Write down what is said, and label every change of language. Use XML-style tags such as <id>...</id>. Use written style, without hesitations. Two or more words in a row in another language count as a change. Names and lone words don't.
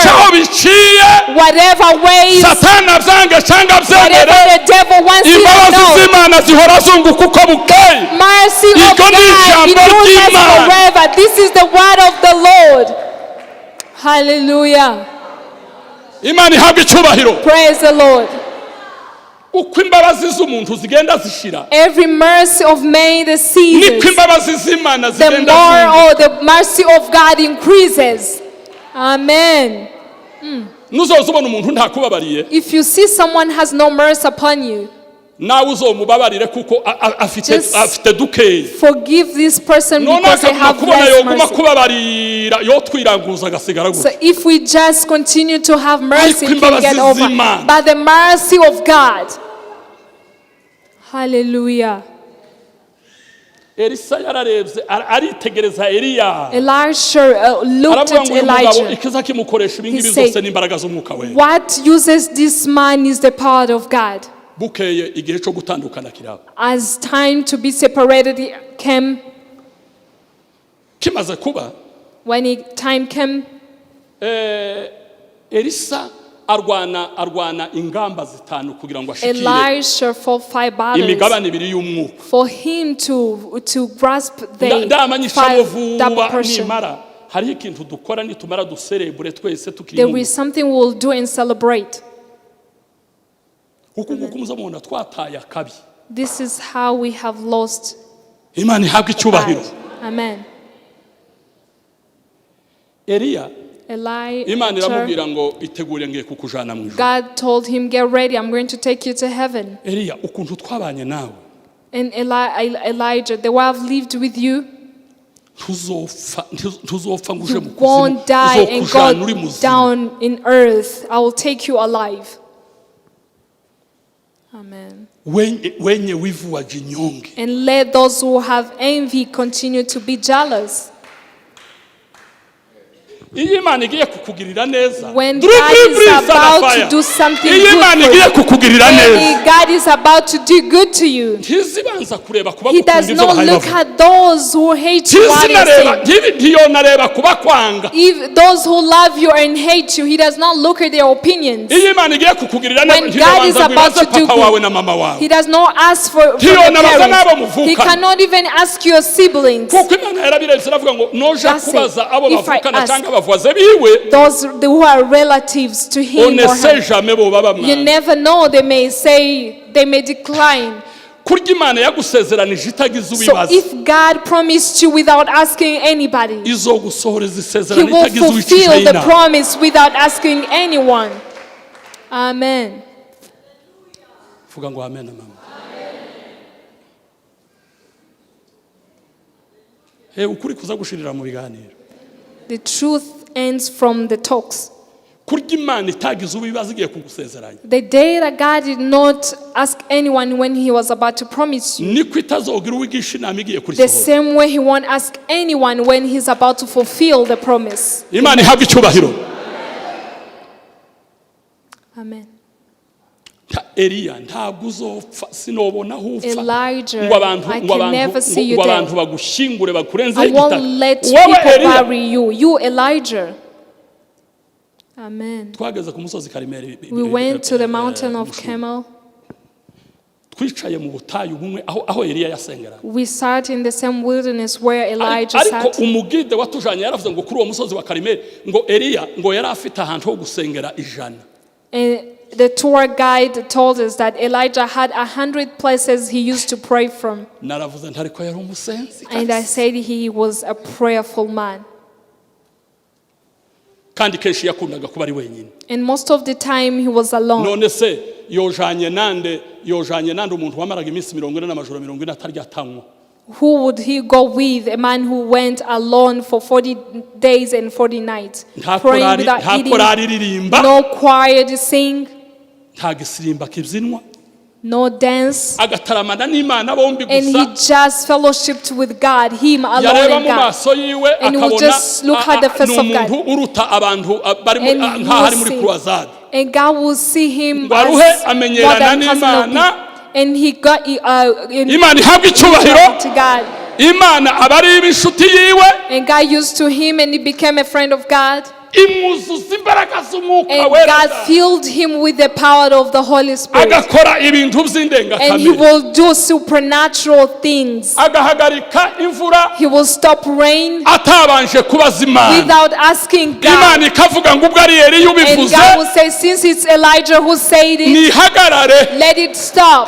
<en>Whatever ways, whatever the devil wants you to know, mercy of God endures forever. This is the word of the Lord. Hallelujah. Praise the Lord.</en> <rn>uko imbabazi z'umuntu zigenda zishira,</rn> <en>every mercy of man that ceases,</en> <rn>niko imbabazi z'Imana</rn> <en>the</en> <rn>zigenda</rn> <en>more the mercy of God increases. Amen.</en> <rn>nuzoza ubona umuntu ntakubabariye,</rn> <en>If you see someone has no mercy upon you,</en> <rn>nawe uzomubabarire kuko afite dukeyi.</rn> <en>forgive this person none because they</en> <rn>akaguma</rn> <en>have</en> <rn>kubona</rn> <en>less</en> <rn>yoguma</rn> <en>mercy.</en> <rn>kubabarira yo twiranguza agasigara</rn> <en>So</en> <rn>gutya.</rn> <en>if we just continue to have mercy,</en> <rn>Ariko</rn> <en>we can get</en> <rn>imbabazi</rn> <en>over.</en> <rn>z'Imana.</rn> <en>But the mercy of God. Hallelujah.</en> <rn>Elisa yararebye aritegereza Eliya,</rn> <en>Elisha looked</en> <rn>aravuga</rn> <en>at</en> <rn>ngo uyu mugabo</rn> <en>Elijah.</en> <rn>ikiza kimukoresha ibi ngibi</rn> <en>He said,</en> <rn>zose n'imbaraga z'umwuka we.</rn> <en>What uses this man is the power of God.</en> <rn>Bukeye igihe cyo gutandukana kiraba,</rn> <en>As time to be separated came,</en> <rn>kimaze kuba</rn> <en>time came,</en> <rn>Elisa arwana ingamba zitanu kugira ngo ashikire</rn> <en>Elisha fought 5 battles</en> <rn>imigabane ibiri y'umwuka.</rn> <en>for him to grasp the</en> <rn>ndamanyisha</rn> <en>5 double</en> <rn>vuba</rn> <en>portion.</en> <rn>nimara hariho ikintu dukora nitumara duserebure twese tukiri</rn> <en>There</en> <rn>mu</rn> <en>is something we'll do and celebrate.</en> <rn>uku muzamubona twataye akabi.</rn> <en>This is how we have lost</en> <rn>Imana ihabwe icyubahiro.</rn> <en>pride. Amen.</en> <rn>Eliya Imana</rn> <en>Elijah,</en> <rn>iramubwira ngo itegure ngiye kukujana mu ijuru.</rn> <en>God told him, get ready, I'm going to take you to heaven.</en> <rn>Eliya ukuntu twabanye nawe</rn> <en>And Elijah, the way I've lived with you,</en> <rn>ntuzopfa ngo uje</rn> <en>you</en> <rn>mu</rn> <en>won't die and</en> <rn>uzokujana uri</rn> <en>go</en> <rn>muzima.</rn> <en>down in earth. I will take you alive. Amen.</en> <sw>wenye wivu wa jinyonge.</sw> <en>And let those who have envy continue to be jealous.</en> <rn>Iyo Imana igiye kukugirira neza,</rn> <en>When God is about to do something</en> <rn>iyo Imana</rn> <en>good</en> <rn>igiye</rn> <en>for you,</en> <rn>kukugirira neza,</rn> <en>when God is about to do good to you,</en> <rn>ntizibanza kureba kuba</rn> <en>He does</en> <rn>gukunda ibyo</rn> <en>not</en> <rn>bahaye</rn> <en>look</en> <rn>bavuga.</rn> <en>at those who hate you while you're saying.</en> <rn>ntiyonareba kuba kwanga.</rn> <en>If those who love you and hate you, He does not look at their opinions.</en> <rn>Iyo Imana igiye kukugirira neza,</rn> <en>When God is</en> <rn>ntiyobanza</rn> <en>about</en> <rn>kwibaza</rn> <en>to do</en> <rn>papa wawe</rn> <en>good,</en> <rn>na mama wawe.</rn> <en>He does not ask for the</en> <rn>Ntiyonabaza n'abo</rn> <en>parents.</en> <rn>muvukana.</rn> <en>He cannot even ask your siblings.</en> <rn>kuko Imana yarabirenze iravuga ngo noja</rn> <en>Just say,</en> <rn>kubaza abo</rn> <en>if I</en> <rn>bavukana</rn> <en>ask</en> <rn>cyangwa abavuze biwe,</rn> <en>those who are relatives to him</en> <fr>on ne</fr> <en>or</en> <fr>sait</fr> <en>her,</en> <rn>jamais bo baba</rn> <en>you</en> <rn>mwana.</rn> <en>never know, they may say, they may decline.</en> <rn>Kurya Imana yagusezeranije itagize</rn> <en>So</en> <rn>ubibaza,</rn> <en>if God promised you without asking anybody,</en> <rn>izogusohoreza</rn> <en>He</en> <rn>isezerano</rn> <en>will</en> <rn>itagize uwicisha</rn> <en>fulfill the</en> <rn>inama.</rn> <en>promise without asking anyone. Amen.</en> <rn>Vuga ngo amen mama. Ukuri kuza gushirira mu biganiro.</rn> <en>The truth ends from the talks.</en> <rn>Kurya Imana itagize ubibaza igiye kugusezeranya,</rn> <en>The day that God did not ask anyone when He was about to promise you,</en> <rn>niko itazogira uwigisha inama igiye</rn> <en>the</en> <rn>kurisohora.</rn> <en>same way He won't ask anyone when He's about to fulfill the promise.</en> <rn>Imana ihabwe icyubahiro.</rn> <en>Amen.</en> <rn>Eliya ntabwo uzopfa, sinobona aho upfa</rn> <en>Elijah,</en> <rn>ngo abantu</rn> <en>I can never see you dead.</en> <rn>bagushingure bakurenze</rn> <en>I</en> <rn>igitaka.</rn> <en>won't let</en> <rn>Wowe</rn> <en>people</en> <rn>Eliya,</rn> <en>bury you. You, Elijah. Amen.</en> <rn>twageze ku musozi Karimeli.</rn> <en>We went to the mountain of Carmel.</en> <rn>Twicaye mu butayu bumwe aho Eliya yasengera.</rn> <en>We sat in the same wilderness where Elijah</en> <rn>Ariko</rn> <en>sat.</en> <rn>umugide watujanye yaravuze ngo kuri uwo musozi wa Karimeli ngo Eliya ngo yari afite ahantu ho gusengera 100.</rn> <en>And the tour guide told us that Elijah had 100 places he used to pray from.</en> <rn>Naravuze ntariko yari umusenzi.</rn> <en>And I said he was a prayerful man.</en> <rn>Kandi kenshi yakundaga kuba ari wenyine.</rn> <en>And most of the time he was alone.</en> <rn>None se yojanye nande umuntu wamaraga iminsi 40 n'amajoro 40 atarya atanywa.</rn> <en>Who would he go with? A man who went alone for 40 days and 40 nights, praying without eating, no choir to sing,</en> <rn>nta gisirimba kibyinwa,</rn> <en>no dance,</en> <rn>agataramana n'Imana bombi</rn> <en>and he</en> <rn>gusa.</rn> <en>just fellowshiped with God, him alone</en> <rn>Yareba</rn> <en>and</en> <rn>mu</rn> <en>God.</en> <rn>maso yiwe</rn> <en>And he would just look at the face of God.</en> <rn>umuntu uruta abantu bari</rn> <en>And he</en> <rn>nk'aho ari</rn> <en>will</en> <rn>muri</rn> <en>see.</en> <rn>croisade.</rn> <en>And God will see him</en> <rn>Ngo</rn> <en>as</en> <rn>aruhe</rn> <en>more</en> <rn>amenyerana</rn> <en>than cousin of</en> <rn>n'Imana.</rn> <en>people. And he got</en> <rn>Imana ihabwe icyubahiro.</rn> <en>to God.</en> <rn>Imana abari ibishuti yiwe.</rn> <en>And God used to him and he became a friend of God.</en> <rn>imwuzuza imbaraga z'umwuka</rn> <en>And</en> <rn>wera</rn> <en>God filled him with the power of the Holy Spirit.</en> <rn>agakora ibintu</rn> <en>And he</en> <rn>by'indengakamere</rn> <en>will do supernatural things.</en> <rn>agahagarika imvura</rn> <en>He will stop rain</en> <rn>atabanje kubaza Imana</rn> <en>without asking</en> <rn>Imana</rn> <en>God.</en> <rn>ikavuga ngo ubwo ari Eliya</rn> <en>And</en> <rn>ubivuze</rn> <en>God will say, since it's Elijah who said it,</en> <rn>nihagarare let it stop.</rn>